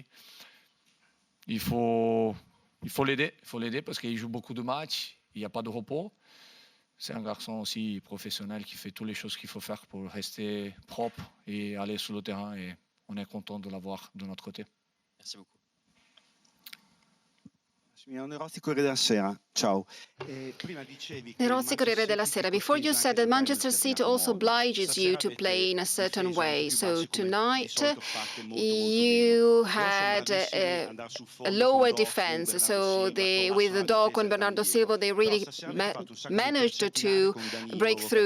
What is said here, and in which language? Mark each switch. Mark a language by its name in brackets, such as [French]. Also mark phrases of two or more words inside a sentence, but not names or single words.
[French] Il faut l'aider parce qu'il joue beaucoup de matchs, il n'y a pas de repos. C'est un garçon aussi professionnel qui fait toutes les choses qu'il faut faire pour rester propre et aller sur le terrain. Et on est content de l'avoir de notre côté. Merci beaucoup. Simeone Rossi, Corriere della Sera. Ciao. Nerozzi, Corriere della Sera. [English] Before you said that Manchester City also obliges you to play in a certain way. So tonight you had a lower defense. So with Doku and Bernardo Silva, they really managed to break through.